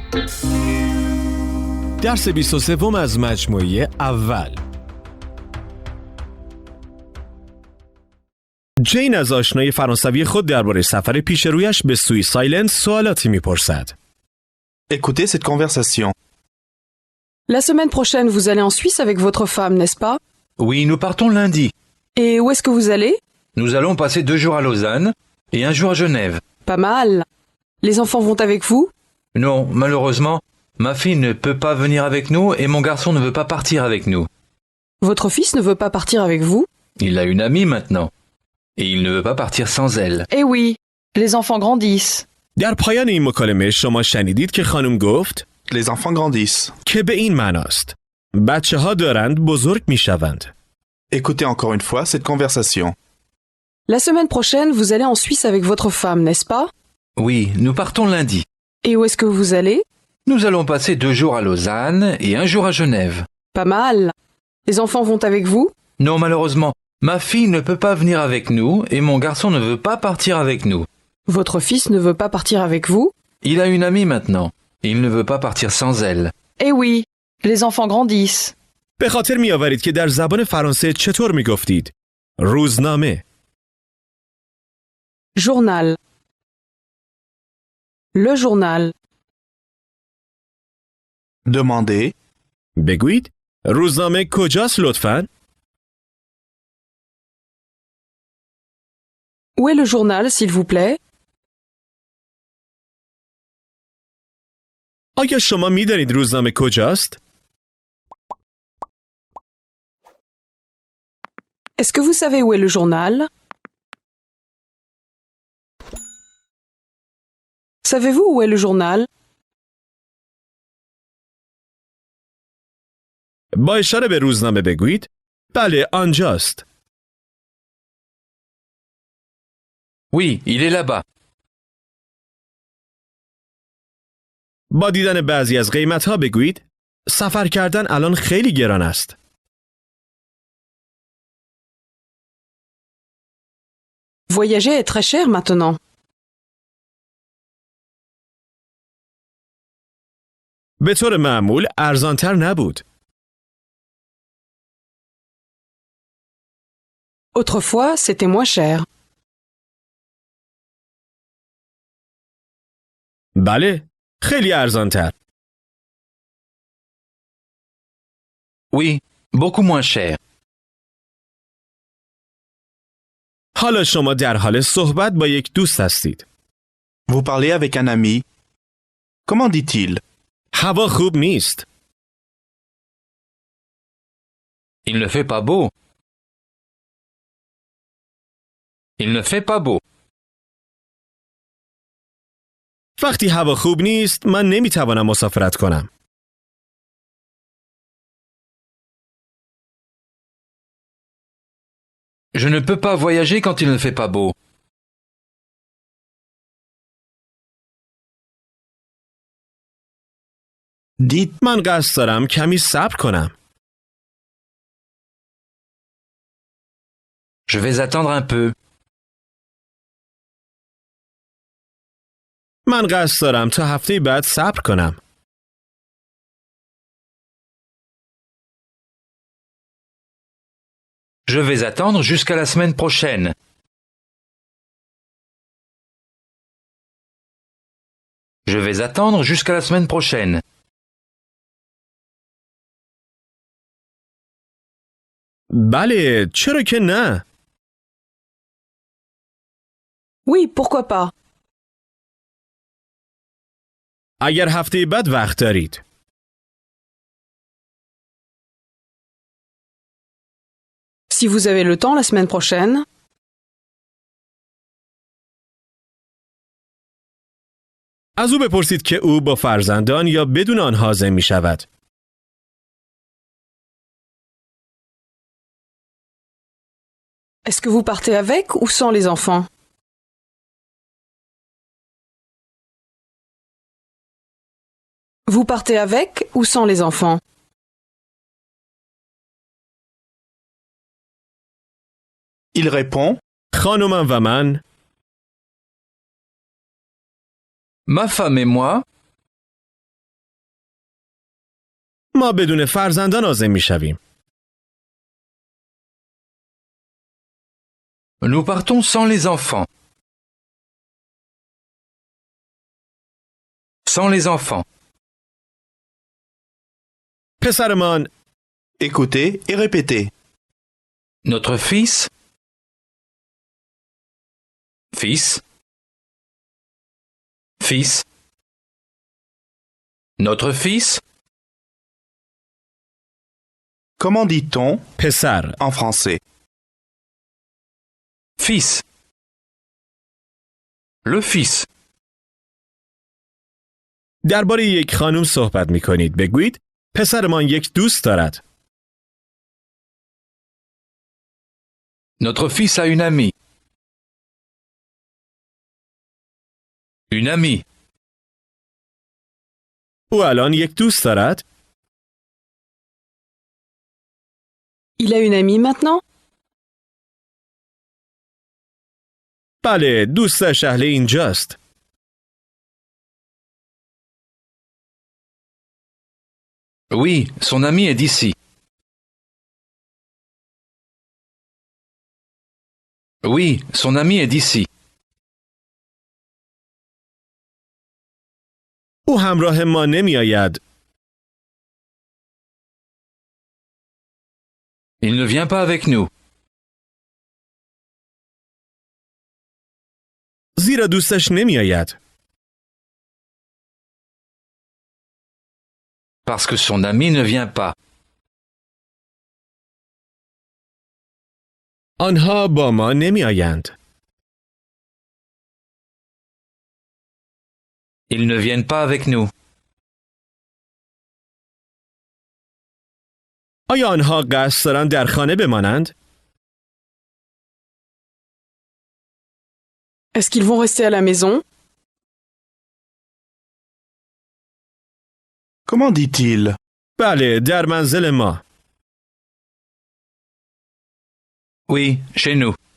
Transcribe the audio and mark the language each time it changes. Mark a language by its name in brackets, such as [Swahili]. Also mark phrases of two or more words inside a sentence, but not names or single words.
[Persian] درس 23 از مجموعه اول. جین از آشنای فرانسوی خود درباره سفر پیش رویش به سوئیس آیلند سوالاتی میپرسد. [French] Écoutez cette conversation. La semaine prochaine, vous allez en Suisse avec votre femme, n'est-ce pas? Oui, nous partons lundi. Et où est-ce que vous allez? Nous allons passer 2 jours à Lausanne et 1 jour à Genève. Pas mal. Les enfants vont avec vous? Non, malheureusement, ma fille ne peut pas venir avec nous et mon garçon ne veut pas partir avec nous. Votre fils ne veut pas partir avec vous? Il a une amie maintenant. Et il ne veut pas partir sans elle. Eh oui, les enfants grandissent. [Persian] در پایان این مکالمه شما شنیدید که خانم گفت [French] Les enfants grandissent. [Persian] که به این معناست. بچه ها دارند بزرگ می شوند. [French] Écoutez encore une fois cette conversation. La semaine prochaine, vous allez en Suisse avec votre femme, n'est-ce pas? Oui, nous partons lundi. Et où est-ce que vous allez? Nous allons passer 2 jours à Lausanne et 1 jour à Genève. Pas mal. Les enfants vont avec vous? Non, malheureusement, ma fille ne peut pas venir avec nous et mon garçon ne veut pas partir avec nous. Votre fils ne veut pas partir avec vous? Il a une amie maintenant. Et il ne veut pas partir sans elle. Eh oui, les enfants grandissent. [Persian] به خاطر می آورید که در زبان فرانسه چطور می گفتید؟ روزنامه. [French] Journal. Le journal. Demandez. [Persian] بگویید روزنامه کجاست لطفاً؟ [French] Où est le journal, s'il vous plaît? [Persian] آیا شما می دانید روزنامه کجاست؟ [French] Est-ce que vous savez où est le journal? Savez-vous où est le journal? [Persian] با اشاره به روزنامه بگویید بله آنجاست. [French] Oui, il est là-bas. [Persian] با دیدن بعضی از قیمت‌ها بگویید سفر کردن الان خیلی گران است. [French] Voyager est très cher maintenant. [Persian] به طور معمول ارزانتر نبود. [French] Autrefois, c'était moins cher. [Persian] بله، خیلی ارزانتر. [French] Oui, beaucoup moins cher. [Persian] حالا شما در حال صحبت با یک دوست هستید. [French] Vous parlez avec un ami. Comment dit-il? [Persian] هوا خوب نیست. [French] Il ne fait pas beau. Il ne fait pas beau. [Persian] وقتی هوا خوب نیست من نمیتوانم مسافرت کنم. [French] Je ne peux pas voyager quand il ne fait pas beau. Dites. [Persian] من قصد دارم کمی صبر کنم. [French] Je vais attendre un peu. [Persian] من قصد دارم تا هفته بعد صبر کنم. [French] Je vais attendre jusqu'à la semaine prochaine. Je vais attendre jusqu'à la semaine prochaine. [Persian] بله، چرا که نه؟ [French] Oui, pourquoi pas? [Persian] اگر هفته بعد وقت دارید. [French] Si vous avez le temps la semaine prochaine. [Persian] از او بپرسید که او با فرزندان یا بدون آنها حاضر می شود. [French] Est-ce que vous partez avec ou sans les enfants? Vous partez avec ou sans les enfants? Il répond. [Persian] خانمم و من [French] Ma femme et moi [Persian] ما بدون فرزندان عازم میشویم. [French] Nous partons sans les enfants. Sans les enfants. پسرمان Écoutez et répétez. Notre fils. Fils. Fils. Notre fils. Comment dit-on پسر en français? Fils. Le fils. [Persian] درباره یک خانم صحبت می کنید. بگویید پسرمان یک دوست دارد. [French] Notre fils a une amie. Une amie. [Persian] او الان یک دوست دارد. [French] Il a une amie maintenant? [Persian] بله دوستش اهل اینجاست. [French] Oui, son ami est d'ici. Oui, son ami est d'ici. [Persian] او همراه ما نمی آید. [French] Il ne vient pas avec nous. [Persian] زیرا دوستش نمی آید. [French] Parce que son ami ne vient pas. [Persian] آنها با ما نمی آیند. [French] Ils ne viennent pas avec nous. [Persian] آیا آنها قصد دارند در خانه بمانند؟ [French] Est-ce qu'ils vont rester à la maison? Comment dit-il? [Persian] بله در منزل ما. [French] Oui, chez nous.